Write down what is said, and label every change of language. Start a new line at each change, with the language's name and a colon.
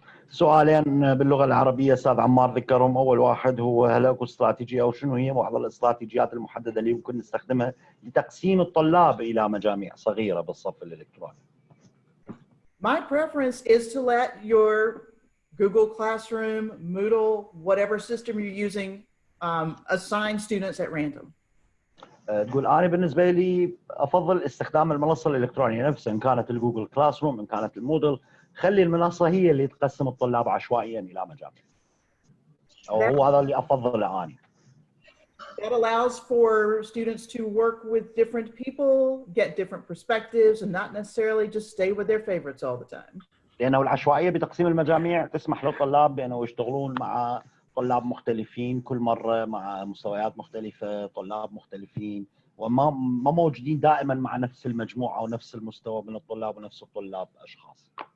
Arabic: سؤالين باللغة العربية أستاذ عمار ذكرهم. أول واحد هو هل اكو استراتيجية أو شنو هي بعض الاستراتيجيات المحددة اللي يمكن نستخدمها لتقسيم الطلاب إلى مجاميع صغيرة بالصف الإلكتروني؟
English: My preference is to let your Google Classroom, Moodle, whatever system you're using, assign students at random.
Arabic: تقول أنا بالنسبة لي أفضل استخدام المنصة الإلكترونية نفسها، إن كانت الجوجل كلاس روم، إن كانت المودل، خلي المنصة هي اللي تقسم الطلاب عشوائيا إلى مجاميع. أو هو هذا اللي أفضله أنا.
English: That allows for students to work with different people, get different perspectives, and not necessarily just stay with their favorites all the time.
Arabic: لأنه العشوائية بتقسيم المجاميع تسمح للطلاب بأنه يشتغلون مع طلاب مختلفين كل مرة، مع مستويات مختلفة، طلاب مختلفين، وما موجودين دائما مع نفس المجموعة أو نفس المستوى من الطلاب ونفس الطلاب أشخاص.